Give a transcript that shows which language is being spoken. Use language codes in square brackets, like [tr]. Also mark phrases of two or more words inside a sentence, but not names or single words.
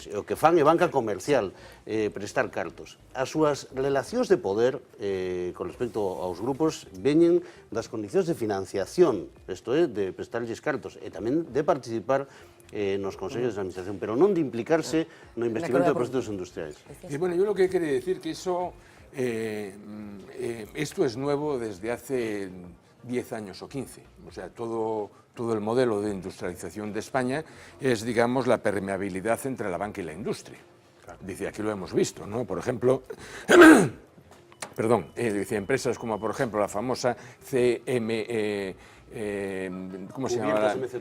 [gl] O que fan é banca comercial, prestar cartos. As súas relacións de poder con respecto aos grupos veñen das condicións de financiación, isto é, de prestarlles cartos, e tamén de participar nos consellos de administración, pero non de implicarse no investimento de proxectos industriais. [es] Y bueno, yo lo que quería decir que eso, esto es nuevo desde hace 10 años o 15. O sea, todo el modelo de industrialización de España es, digamos, la permeabilidad entre la banca y la industria. Dice, aquí lo hemos visto, ¿no? Por ejemplo, perdón, dice, empresas como, por ejemplo, la famosa ¿cómo se llama?